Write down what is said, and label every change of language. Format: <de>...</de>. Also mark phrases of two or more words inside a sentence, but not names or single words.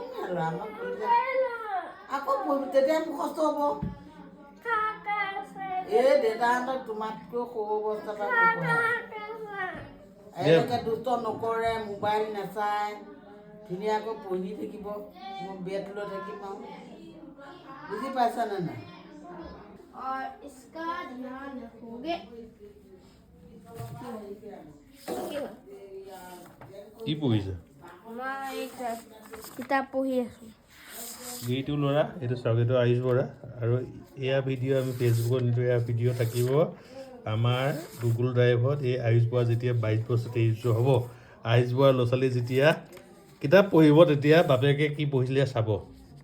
<as>আকৌ তেতিয়া মুখস্থ হ'ব এই দেউতাহঁতক তোমাতকৈ সৰু অৱস্থাৰ পৰা এনেকৈ দুষ্ট নকৰে মোবাইল নাচায় ধুনীয়াকৈ পঢ়ি থাকিব মই বেট লৈ থাকিম আৰু বুজি পাইছানে নাই</as> <hi>और इसका ध्यान रखोगे</hi> <as>কি পঢ়িছে</as> <hi>मैं एक किताब पढ़ी आছো</hi> <as>এইটো ল'ৰা এইটো স্বাগত আয়ুষ বৰা আৰু এয়া ভিডিঅ' আমি ফেচবুকত নিদিওঁ এয়া ভিডিঅ' থাকিব আমাৰ গুগল ড্ৰাইভত এই আয়ুষ বৰা যেতিয়া 22 বছৰ 23 হ'ব আইচ বোৱাৰ ল'ৰা ছোৱালী যেতিয়া কিতাপ পঢ়িব তেতিয়া বাপেকে কি পঢ়িছিলে চাব</as>